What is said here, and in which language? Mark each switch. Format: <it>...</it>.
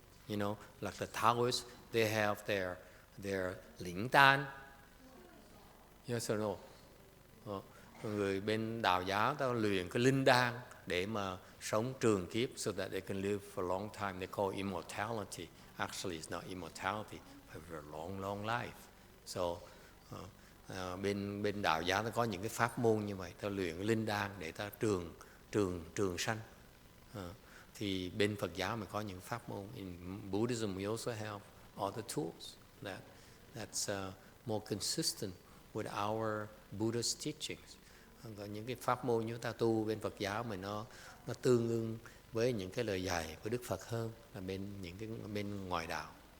<en>You know, like the Taoists, they have their lĩnh tan. Yes or no?</en> <vi>Người bên đạo giáo ta luyện cái linh đan để mà sống trường kiếp,</vi> <en>so that they can live for a long time. They call immortality. Actually, it's not immortality, but a long life.</en> <vi>So, bên đạo giáo nó có những cái pháp môn như vậy, ta luyện linh đan để ta trường sanh. Thì bên Phật giáo mới có những pháp môn.</vi> <en>In Buddhism, we also have other tools that's more consistent with our Buddhist teachings.</en> <vi>Có những cái pháp môn chúng ta tu bên Phật giáo mình nó tương ưng với những cái lời dạy của Đức Phật hơn là bên ngoại đạo.</vi>